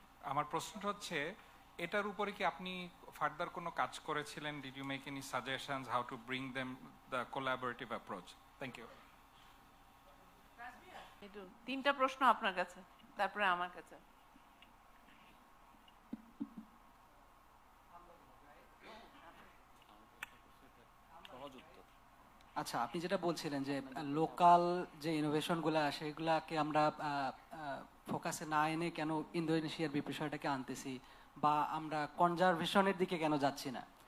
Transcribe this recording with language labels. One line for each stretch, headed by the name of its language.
Bangla: আমার প্রশ্নটা হচ্ছে এটার উপরে কি আপনি ফার্দার কোনো কাজ করেছিলেন?
English: Did you make any suggestions how to bring them the collaborative approach? Thank you.
Bangla: তিনটা প্রশ্ন আপনার কাছে, তারপরে আমার কাছে। আচ্ছা, আপনি যেটা বলছিলেন যে লোকাল যে ইনোভেশনগুলো আসে এগুলাকে আমরা ফোকাসে না এনে কেন ইন্দোনেশিয়ার বিষয়টাকে আনতেছি, বা আমরা কনজারভেশনের দিকে কেন যাচ্ছি না।